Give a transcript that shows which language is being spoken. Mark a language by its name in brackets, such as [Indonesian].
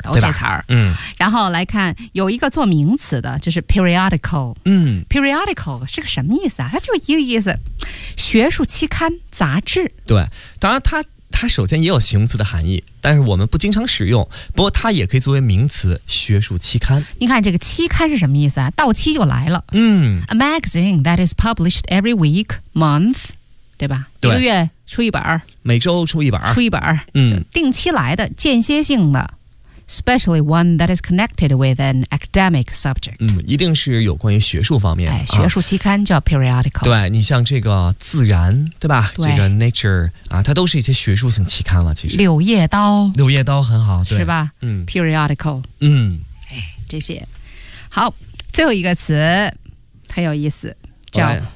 [Chinese] 都这词儿。然后来看有一个做名词的就是 periodical、periodical 是个什么意思啊它就一个意思学术期刊杂志对当然它首先也有形容词的含义但是我们不经常使用不过它也可以作为名词学术期刊你看这个期刊是什么意思啊到期就来了嗯 [English] A magazine that is published every week, month [Chinese] 对吧对一个月出一本每周出一本出一本就定期来的间歇性的 [English] especially one that is connected with an academic subject [Chinese] 一定是有关于学术方面、学术期刊叫 periodical 对你像这个自然对吧对这个 nature它都是一些学术性期刊了其实柳叶刀柳叶刀很好对是吧、periodical 这些好最后一个词很有意思叫